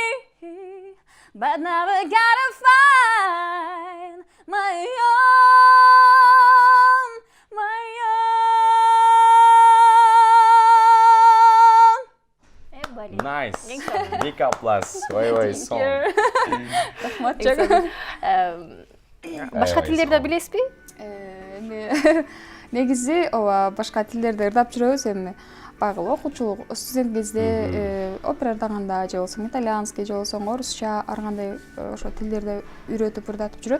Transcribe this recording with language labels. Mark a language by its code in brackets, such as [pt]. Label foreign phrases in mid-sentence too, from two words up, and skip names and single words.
[en] But now I gotta find my own, my own. Nice. Big applause. [ky] Ой, сон. Рахмат. Башка тилдерди билесизби? Негизи ооба башка тилдерди ырдап жүрөбүз. Эми баягы окуучулук студент кезде опера ырдаганда же болбосо итальянский же болбосо орусча ар кандай ошо тилдерди үйрөтүп ырдатып жүрөт.